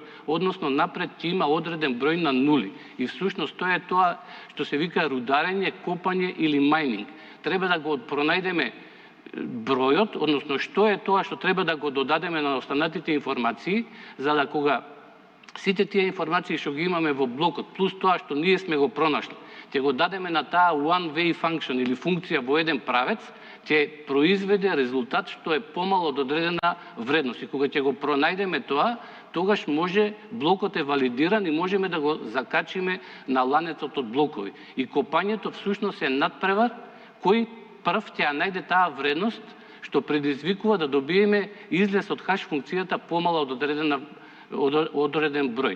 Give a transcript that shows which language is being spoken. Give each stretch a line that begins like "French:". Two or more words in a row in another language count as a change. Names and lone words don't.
Macedonian: Односно, напред ќе има одреден број на нули. И всушност тоа е тоа што се вика рударење, копање или мајнинг. Треба да го пронајдеме бројот, односно што е тоа што треба да го додадеме на останатите информации, за да кога сите тие информации што ги имаме во блокот, плюс тоа што ние сме го пронашли, ќе го дадеме на таа
English: one-way function
Macedonian: или функција во еден правец, ќе произведе резултат што е помало од одредена вредност. И кога ќе го пронајдеме тоа, тогаш може блокот е валидиран и можеме да го закачиме на ланецот од блокови. И копањето всушност е надпревар кој прв ќе ја најде таа вредност што предизвикува да добиеме излез од хаш функцијата помала од одреден број.